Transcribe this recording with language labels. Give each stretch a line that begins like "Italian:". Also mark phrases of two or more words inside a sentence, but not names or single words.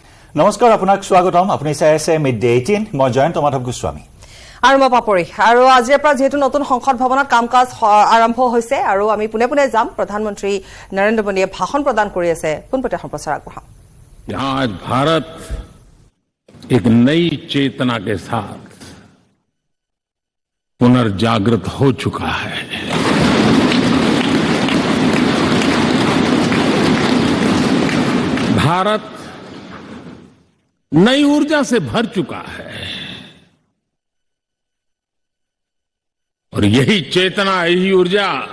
Assamese: নমস্কাৰ আপোনাক স্বাগতম আপুনি চাই আছে মিড ডে 18 মই জয়ন্ত মাধৱ গোস্বামী আৰু মই পাপৰি আৰু আজিৰ পৰা যেহেতু নতুন সংসদ ভৱনত কাম-কাজ আৰম্ভ হৈছে আৰু আমি পুনে পুনে যাম প্ৰধানমন্ত্ৰী নৰেন্দ্ৰ মোদীয়ে ভাষণ প্ৰদান কৰি আছে পুনপটীয়া সম্প্ৰচাৰ আগবঢ়াম
Hindi: आज भारत एक नई चेतना के साथ पुनर्जागृत हो चुका है। भारत नई ऊर्जा से भर चुका है और यही चेतना, यही ऊर्जा